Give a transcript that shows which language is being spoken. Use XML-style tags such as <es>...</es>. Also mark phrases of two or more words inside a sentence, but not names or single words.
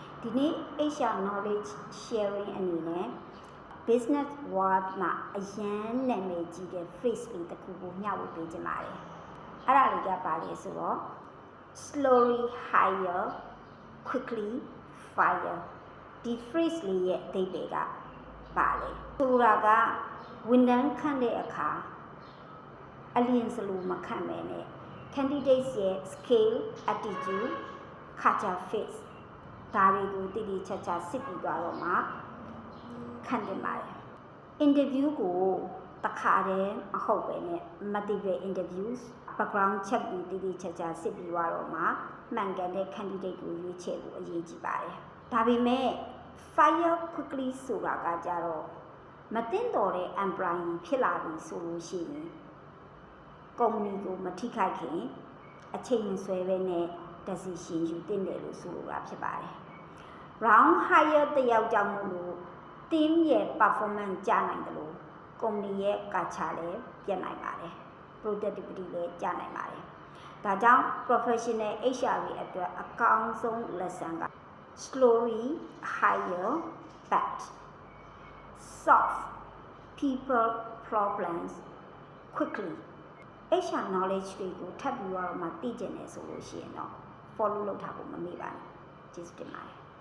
<my>ဒီနေ့</my> <en>HR knowledge sharing</en> <my>အနေနဲ့</my> <en>business world</en> <my>မှာအရန်နာမည်ကြီးတဲ့ phrase လေးတစ်ခုကိုမျှဝေပေးခြင်းပါတယ်။အဲ့ဒါလေးကပါလေဆိုတော့</my> <en>slowly hire quickly fire</en> <my>ဒီ phrase လေးရဲ့အဓိပ္ပာယ်ကပါလေဆိုလိုတာကဝန်ထမ်း ခန့်တဲ့အခါအလျင်စလိုမခန့်မဲနဲ့ candidates ရဲ့</my> <en>skill attitude culture fit</en> <my>ဒါတွေကိုတည်တည်ချာချာစစ်ပြီးသွားတော့မှခံတင်ပါတယ် interview ကိုတခါတည်းမဟုတ် ပဲနဲ့</my> <en>multiple interviews background check</en> <my>ပြီးတည်တည်ချာချာစစ်ပြီးသွားတော့မှမှန်ကန်တဲ့ candidate ကိုရွေးချယ်ဖို့အရေးကြီးပါတယ်ဒါပေမဲ့</my> <en>fire quickly</en> <my>ဆိုတာကကြတော့မတင်တော်တဲ့ employee ဖြစ်လာပြီဆိုလို့ရှိရင် company ကိုမထိ ခိုက်ခင်အချိန်မဆွဲပဲနဲ့ decision ယူတင်တယ်လို့ဆိုလိုတာဖြစ် ပါတယ်</my> <en>round hire</en> <my>တယောက်ကြောင့်မလို့ team ရဲ့ performance ကျ နိုင်တယ်လို့ company ရဲ့ culture လည်းပြတ်နိုင်ပါတယ် productivity လည်းကျနိုင်ပါတယ်ဒါကြောင့်</my> <en>professional HR</en> <my>တွေအတွက်အကောင်းဆုံး lesson က</my> <en>slowly hire but solve people problems quickly HR knowledge</en> <my>တွေကိုထပ်ပြီးတော့မှသိကျင်တယ်ဆိုလို့ရှိရင်တော့ follow လုပ်ထားဖို့မမေ့ပါနဲ့ကျေးဇူးတင်ပါတယ်</my>